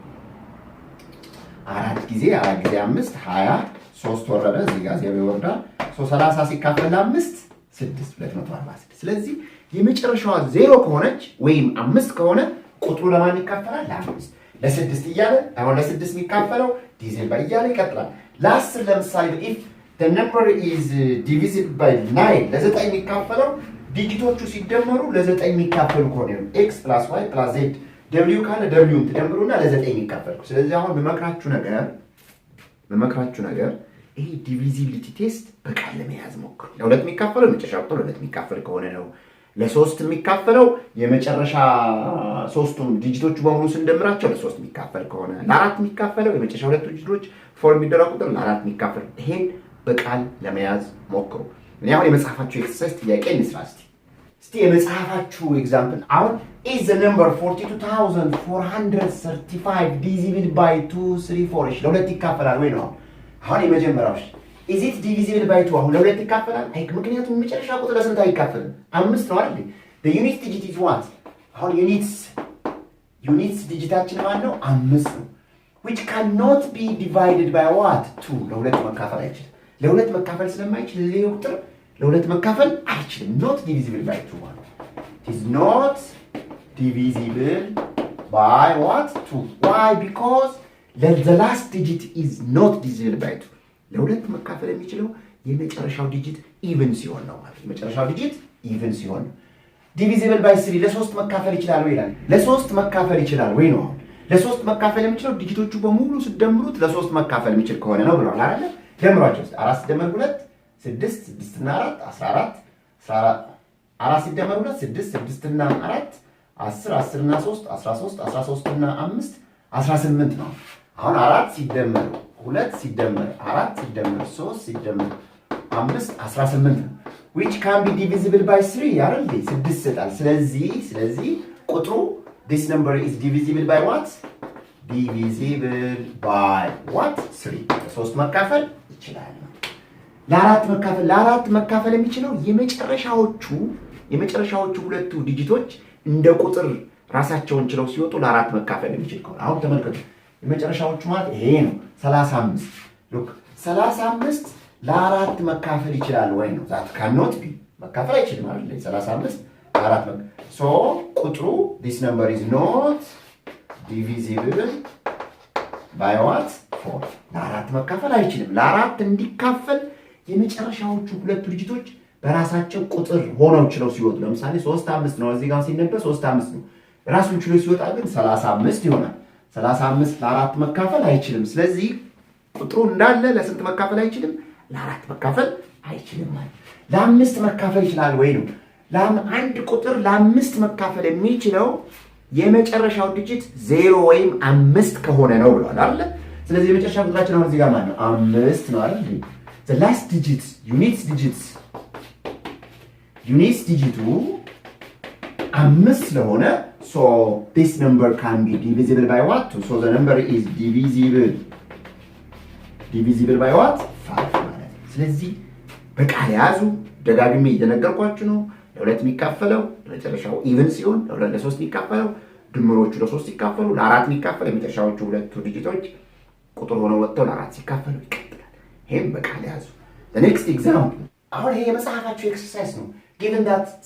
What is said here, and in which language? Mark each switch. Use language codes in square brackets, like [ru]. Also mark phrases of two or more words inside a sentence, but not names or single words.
[am] 4 ጊዜ 5 20 3 ወረደ እዚህ ጋር 0 ይወርዳል 30 ሲካፈል ለ5 6 246 ስለዚህ የመጨረሻዋ 0 ከሆነች ወይም 5 ከሆነ ቁጥሩ ለማን ይካፈላል ለ5 ለ6 እያለ አሁን ለ6 የሚካፈለው [en] divisible by [am] እያለ ይቀጥላል ለ10 ለምሳሌ [en] if the number is divisible by 9 [am] ለ9 የሚካፈለው ዲጂቶቹ ሲደመሩ ለ9 የሚካፈሉ ከሆነ x + y + z w ካለ w ትደምሩና ለ9 የሚካፈሉ ስለዚህ አሁን በመክራችሁ ነገር ይሄ ዲቪዚቢሊቲ ቴስት በቃል ለመያዝ ሞክሩ ለሁለት የሚካፈለው መጨረሻ ቁጥር ለሁለት የሚካፈል ከሆነ ነው ለሶስት የሚካፈለው የመጨረሻ ሶስቱም ዲጂቶቹ በሙሉ ስንደምራቸው ለሶስት የሚካፈል ከሆነ ለአራት የሚካፈለው የመጨረሻ ሁለቱ ዲጂቶች ፎርም የሚደረጉ ቁጥር ለአራት የሚካፈል ይሄን በቃል ለመያዝ ሞክሩ እኔ አሁን የመጽሐፋችሁ ኤክሰርሳይዝ ጥያቄ እንስራ እስቲ የመጽሐፋችሁ ኤግዛምፕል አሁን [en] is the number 42435 divisible by 234 [am] ለሁለት ይካፈላል ወይ ነው አሁን የመጀመሪያው [en] is it divisible by 2 [am] አሁን ለሁለት ይካፈላል አይ ምክንያቱም መጨረሻ ቁጥር ለስንት አይካፈልም 5 ነው አይደል [en] the unit digit is what [am] አሁን units ዲጂታችን ማለት ነው 5 ነው [en] which cannot be divided by what 2 [am] ለሁለት መካፈል አይችልም ለሁለት መካፈል ስለማይችል ለዚህ ቁጥር ለሁለት መካፈል አይችልም [en] not divisible by 2 [am] ማለት [en] it is not divisible by what 2 why because the last digit is not divisible by 2 [am] ለሁለት መካፈል የሚችለው የመጨረሻው ዲጂት ኢቭን ሲሆን ነው ማለት የመጨረሻው ዲጂት ኢቭን ሲሆን [en] divisible by [am] 3 ለሶስት መካፈል ይችላል ወይ ይላል ለሶስት መካፈል ይችላል ወይ ነው ለሶስት መካፈል የሚችለው ዲጂቶቹ በሙሉ ሲደምሩት ለሶስት መካፈል የሚችል ከሆነ ነው ብለዋል አይደል ደምሯቸው 4 ሲደመር 2 6 6 እና 4 14 4 ሲደመር 2 6 6 እና 4 10 10 እና 3 13 13 እና 5 18 ነው አሁን 4 ሲደመር 2 ሲደመር 4 ሲደመር 3 ሲደመር 5 18 ነው [en] which can be divisible by 3 [am] አይደል 6 ይሰጣል ስለዚህ ቁጥሩ [en] this number is divisible by what divisible by what 3 [am] ሶስት መካፈል ይችላል ለአራት መካፈል የሚችለው የመጨረሻዎቹ ሁለቱ ዲጂቶች እንደ ቁጥር ራሳቸውን ችለው ሲወጡ ለአራት መካፈል የሚችል ከሆነ አሁን ተመልከቱ የመጨረሻዎቹ ማለት ይሄ ነው 35 look 35 ለአራት መካፈል ይችላል ወይ ነው [en] that cannot be [am] መካፈል አይችልም አይደል 35 ለአራት so ቁጥሩ [en] this number is not divisible by what 4 [am] ለአራት መካፈል አይችልም ለአራት እንዲካፈል የመጨረሻዎቹ ሁለቱ ዲጂቶች በራሳቸው ቁጥር ሆነው ችለው ሲወጡ ለምሳሌ 35 ነው እዚህ ጋር ሲነበብ 35 ነው ራሱን ችሎ ሲወጣ ግን 35 ይሆናል 35 ለአራት መካፈል አይችልም ስለዚህ ቁጥሩ እንዳለ ለስንት መካፈል አይችልም ለአራት መካፈል አይችልም ማለት ለአምስት መካፈል ይችላል ወይ ነው አንድ ቁጥር ለአምስት መካፈል የሚችለው የመጨረሻው ዲጂት 0 ወይም 5 ከሆነ ነው ብሏል አይደል ስለዚህ የመጨረሻው ቁጥራችን አሁን እዚህ ጋር ማለት ነው 5 ነው አይደል [en] the last digit units digit 5 [am] ስለሆነ [en] so this number can be divisible by what so the number is divisible by what 5 [am] ማለት ስለዚህ በቃል ያዙ ደጋግሜ እየነገርኳችሁ ነው ለሁለት የሚካፈለው ለመጨረሻው ኢቭን ሲሆን ለሶስት የሚካፈለው ድምሮቹ ለሶስት ሲካፈሉ ለአራት የሚካፈለው የመጨረሻዎቹ ሁለቱ ዲጂቶች ቁጥር ሆነው ወጥተው ለአራት ሲካፈሉ ይቀጥላል ይሄም በቃል ያዙ [en] the next example [am] አሁን ይሄ የመጽሐፋችሁ ኤክሰርሳይዝ ነው [en] given that